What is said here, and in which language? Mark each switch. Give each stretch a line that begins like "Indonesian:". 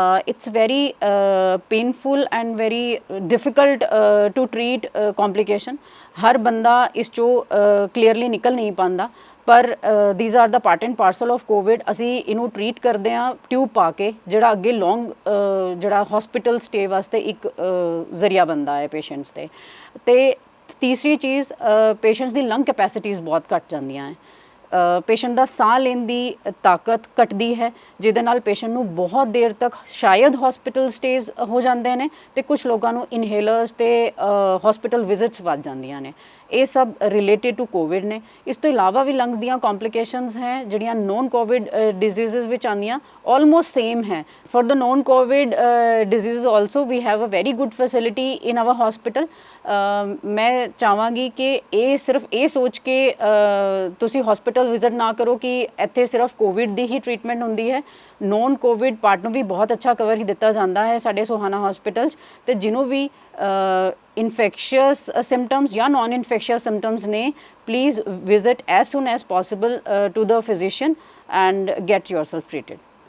English: it's very painful and very difficult to treat complication।
Punjabi: ਹਰ ਬੰਦਾ ਇਸ ਚੋਂ ਕਲੀਅਰਲੀ ਨਿਕਲ ਨਹੀਂ ਪਾਉਂਦਾ, ਪਰ
English: these are the part and parcel of COVID।
Punjabi: ਅਸੀਂ ਇਹਨੂੰ ਟਰੀਟ ਕਰਦੇ ਹਾਂ ਟਿਊਬ ਪਾ ਕੇ, ਜਿਹੜਾ ਅੱਗੇ ਲੌਂਗ ਜਿਹੜਾ ਹਸਪੀਟਲ ਸਟੇ ਵਾਸਤੇ ਇੱਕ ਜ਼ਰੀਆ ਬਣਦਾ ਹੈ ਪੇਸ਼ੈਂਟਸ 'ਤੇ। ਅਤੇ ਤੀਸਰੀ ਚੀਜ਼, ਪੇਸ਼ੈਂਟਸ ਦੀ ਲੰਗ ਕੈਪੈਸਿਟੀਜ਼ ਬਹੁਤ ਘੱਟ ਜਾਂਦੀਆਂ ਹੈ। ਪੇਸ਼ੈਂਟ ਦਾ ਸਾਹ ਲੈਣ ਦੀ ਤਾਕਤ ਘਟਦੀ ਹੈ, ਜਿਹਦੇ ਨਾਲ ਪੇਸ਼ੈਂਟ ਨੂੰ ਬਹੁਤ ਦੇਰ ਤੱਕ ਸ਼ਾਇਦ ਹਸਪੀਟਲ ਸਟੇਜ਼ ਹੋ ਜਾਂਦੇ ਨੇ ਤੇ ਕੁਝ ਲੋਕਾਂ ਨੂੰ ਇਨਹੇਲਰਸ ਤੇ ਹਸਪੀਟਲ ਵਿਜ਼ਿਟਸ ਵੱਧ ਜਾਂਦੀਆਂ ਨੇ। ਇਹ ਸਭ ਰਿਲੇਟਡ ਟੂ ਕੋਵਿਡ ਨੇ। ਇਸ ਤੋਂ ਇਲਾਵਾ ਵੀ ਲੰਗਸ ਦੀਆਂ ਕੰਪਲਿਕੇਸ਼ਨਸ ਹੈ ਜਿਹੜੀਆਂ ਨੋਨ ਕੋਵਿਡ ਡਿਜ਼ੀਜ਼ਸ ਵਿੱਚ ਆਉਂਦੀਆਂ, ਆਲਮੋਸਟ ਸੇਮ ਹੈ।
English: For the non COVID disease also we have a very good facility in our hospital.
Punjabi: मैं ਚਾਹਾਂਗੀ ਕਿ ਇਹ ਸਿਰਫ ਇਹ ਸੋਚ ਕੇ ਤੁਸੀਂ ਹਸਪੀਟਲ ਵਿਜ਼ਿਟ ਨਾ ਕਰੋ ਕਿ ਇੱਥੇ ਸਿਰਫ ਕੋਵਿਡ ਦੀ ਹੀ ਟ੍ਰੀਟਮੈਂਟ ਹੁੰਦੀ ਹੈ। ਨੋਨ ਕੋਵਿਡ ਪਾਰਟ ਨੂੰ ਵੀ ਬਹੁਤ ਅੱਛਾ ਕਵਰ ਹੀ ਦਿੱਤਾ ਜਾਂਦਾ ਹੈ ਸਾਡੇ ਸੋਹਾਣਾ ਹਸਪੀਟਲ 'ਚ। ਅਤੇ ਜਿਹਨੂੰ ਵੀ ਇਨਫੈਕਸ਼ੀਅਸ ਸਿੰਪਟਮਸ ਜਾਂ ਨੋਨ ਇਨਫੈਕਸ਼ੀਅਸ ਸਿੰਪਟਮਸ ਨੇ,
English: Please visit as soon as possible to the physician and get yourself treated.